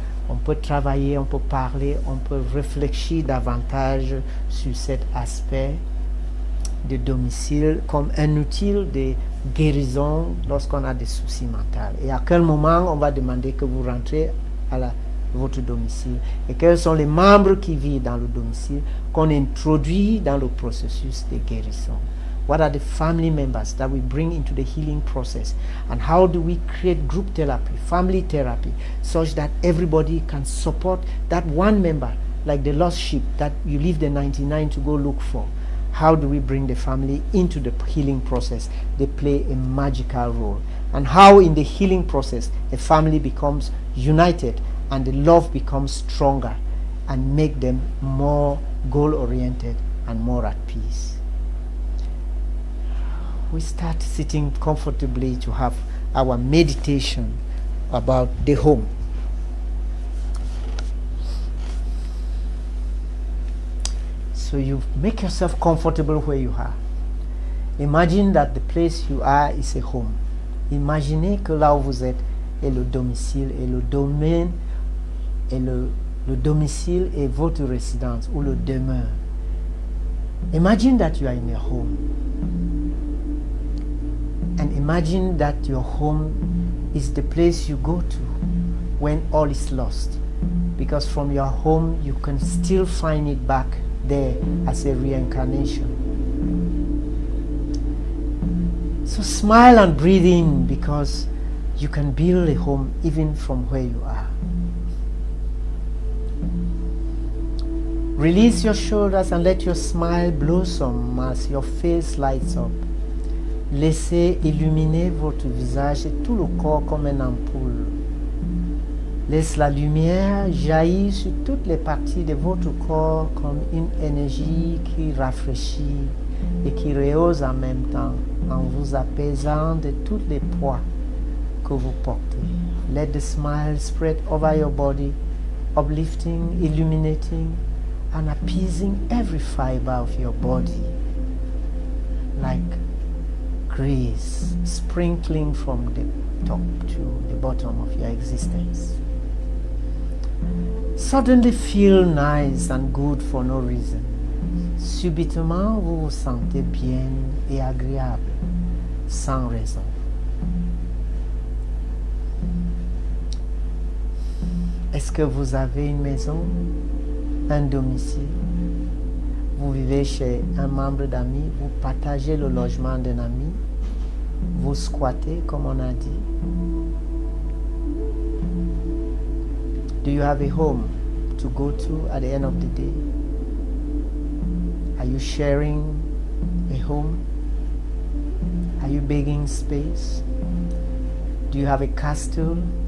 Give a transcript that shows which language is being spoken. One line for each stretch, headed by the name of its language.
French: On peut travailler, on peut parler, on peut réfléchir davantage sur cet aspect de domicile comme un outil de guérison lorsqu'on a des soucis mentaux. Et à quel moment on va demander que vous rentrez à votre domicile, et quels sont les membres qui vivent dans le domicile qu'on introduit dans le processus de guérison.
English: What are the family members that we bring into the healing process? And how do we create group therapy, family therapy, such that everybody can support that one member, like the lost sheep that you leave the 99 to go look for? How do we bring the family into the healing process? They play a magical role. And how in the healing process, a family becomes united and the love becomes stronger and make them more goal-oriented and more at peace. We start sitting comfortably to have our meditation about the home. So you make yourself comfortable where you are. Imagine that the place you are is a home.
French: Imaginez que là où vous êtes est le domicile, et le domaine et le domicile est votre résidence ou le demeure.
English: Imagine that you are in a home. And imagine that your home is the place you go to when all is lost. Because from your home, you can still find it back there as a reincarnation. So smile and breathe in, because you can build a home even from where you are. Release your shoulders and let your smile blossom as your face lights up.
French: Laissez illuminer votre visage et tout le corps comme une ampoule. Laisse la lumière jaillir sur toutes les parties de votre corps comme une énergie qui rafraîchit et qui rehausse en même temps, en vous apaisant de tous les poids que vous portez.
English: Let the smile spread over your body, uplifting, illuminating, and appeasing every fiber of your body, like grace sprinkling from the top to the bottom of your existence. Suddenly feel nice and good for no reason.
French: subitement vous vous sentez bien et agréable, sans raison. Est-ce que vous avez une maison, un domicile? Vous vivez chez un membre d'amis, vous partagez le logement d'un ami, vous squattez comme on a dit.
English: Do you have a home to go to at the end of the day? Are you sharing a home? Are you begging space? Do you have a castle?